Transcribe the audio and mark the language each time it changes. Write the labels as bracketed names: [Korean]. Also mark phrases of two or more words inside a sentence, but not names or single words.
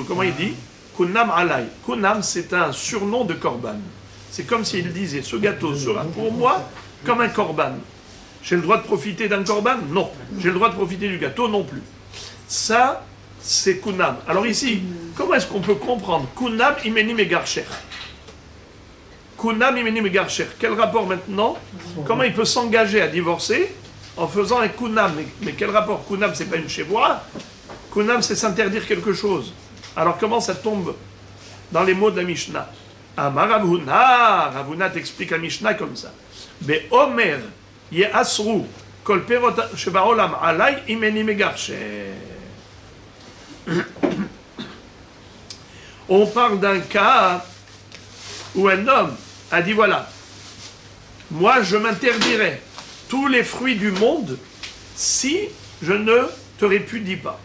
[French] Comment il dit? [Hebrew] Kunam alay. [French] Kunam, c'est un surnom de korban. C'est comme s'il disait, ce gâteau sera pour moi comme un korban. J'ai le droit de profiter d'un korban? Non. J'ai le droit de profiter du gâteau? Non plus. Ça, c'est Kunam. Alors ici, comment est-ce qu'on peut comprendre [Hebrew] Kunam imeni megarsher? Kunam imeni megarsher. [French] Quel rapport maintenant? Comment il peut s'engager à divorcer en faisant un Kunam? Mais quel rapport? Kunam, c'est pas une chevoura. Kunam, c'est s'interdire quelque chose. Alors comment ça tombe dans les mots de la Mishnah? [Aramaic] Amar Ravuna. [French] Ravuna t'explique la Mishnah comme ça. [Hebrew] Be Omer Ye'asru kol perot shebaolam alay imeni megarsher. [French] On parle d'un cas où un homme a dit voilà, moi je m'interdirai tous les fruits du monde si je ne te répudie pas.